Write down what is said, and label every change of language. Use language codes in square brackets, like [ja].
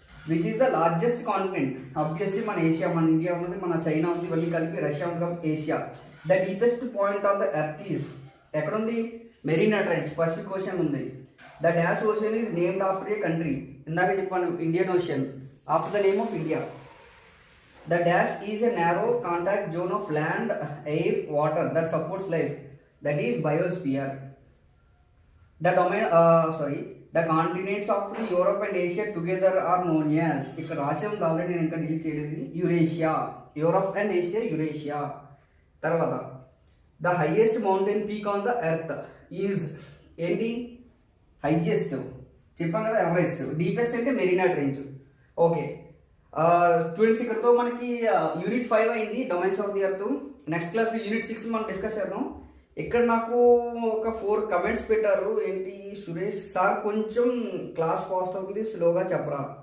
[en] Which is the largest continent? [te] Obviously మన Asia, మన India ఉన్నది, మన చైనా ఉంది, ఇవన్నీ కలిపి రష్యా ఉంది కాబట్టి Asia. [en] the deepest point of the earth is [te] ఎక్కడుంది? మెరీనా ట్రెంచ్, పసిఫిక్ ఓషన్ ఉంది. [en] The dash ocean is named after a country. [te] ఇందాక చెప్పాను [en] Indian Ocean, after the name of India. The dash is a narrow contact zone of land, air, water that supports life. That is biosphere. The domain, the continents of the Europe and Asia together are known as. [te] ఇక్కడ రాసి ఉంది already, నేను ఇంకా deal చేయలేదు. Eurasia, Europe and Asia, Eurasia. [en] తర్వాత the highest mountain peak on the earth is ఏంటి? Highest [te] చెప్పాను కదా ఎవరెస్ట్, డీపెస్ట్ అంటే మెరీనా ట్రెంచ్. ఓకే స్టూడెంట్స్, ఇక్కడతో మనకి యూనిట్ 5 అయింది, domains of the earth. Next క్లాస్లో యూనిట్ 6 మనం డిస్కస్ చేద్దాం. ఇక్కడ నాకు ఒక 4 కమెంట్స్ పెట్టారు. ఏంటి సురేష్ సార్ కొంచెం క్లాస్ ఫాస్ట్ అవుతుంది, స్లోగా చెప్పరా?